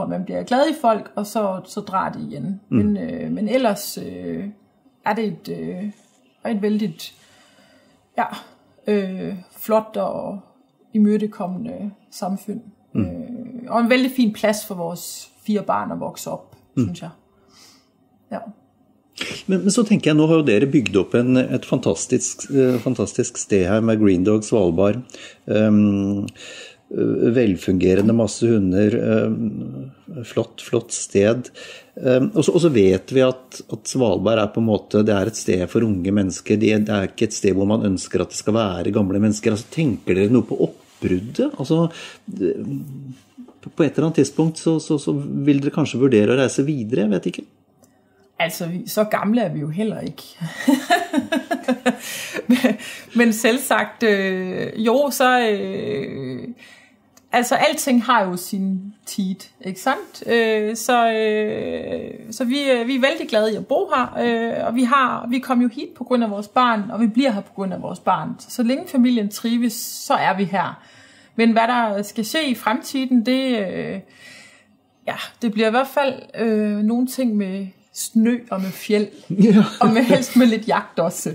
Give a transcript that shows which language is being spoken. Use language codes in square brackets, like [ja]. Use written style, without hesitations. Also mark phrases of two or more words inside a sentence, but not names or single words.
[da] Man bliver glad i folk, og så drar det igen. Men ellers er det et vældigt flot og imødekommende samfund. og en vældig fin plads for vores 4 barn at vokse op, synes jeg. Ja. [no] Men så tenker jeg, nå har jo dere bygget opp et fantastisk sted her med Green Dog Svalbard. Velfungerende, masse hunder, flott sted. Og så vet vi at Svalbard på en måte, det et sted for unge mennesker. Det ikke et sted hvor man ønsker at det skal være gamle mennesker. Altså, tenker dere noe på oppbruddet? Altså, på et eller annet tidspunkt så vil dere kanskje vurdere å reise videre, jeg vet ikke. [da] Altså, så gamle vi jo heller ikke. Men selvsagt, jo, så... altså, alting har jo sin tid, ikke sandt? Så vi vældig glade i at bo her, og vi kom jo hit på grund af vores barn, og vi bliver her på grund af vores barn. Så længe familien trives, så vi her. Men hvad der skal ske i fremtiden, det bliver i hvert fald nogle ting med snø og med fjeld, og med helst med lidt jagt også.